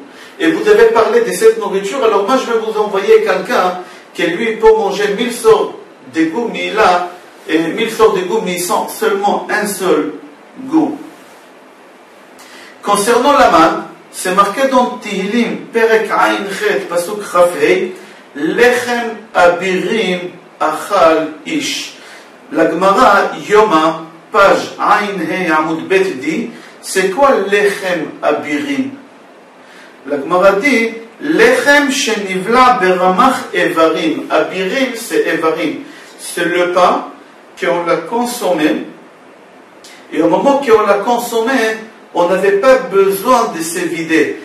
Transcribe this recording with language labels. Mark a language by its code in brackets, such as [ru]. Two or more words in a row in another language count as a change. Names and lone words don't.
[fr] Et vous avez parlé de cette nourriture, alors moi je vais vous envoyer quelqu'un qui lui peut manger 1000 sortes de goûts, mais il a 1000 sortes de goûts, mais ils sont seulement un seul goût. Concernant la manne, c'est marqué dans Tehillim, [he] פרק ע״ח פסוק כ״ה לחם אבירים אכל איש. [fr] La Gemara Yoma, page [he] ע״ה עמוד ב [fr] dit, c'est quoi [he] לחם אבירים? [fr] La Gemara dit, [he] לחם שנבלע ברמ״ח אברים. Abirim, [fr] c'est Evarim. C'est le pain qu'on l'a consommé. Et au moment qu'on l'a consommé, on n'avait pas besoin de se vider.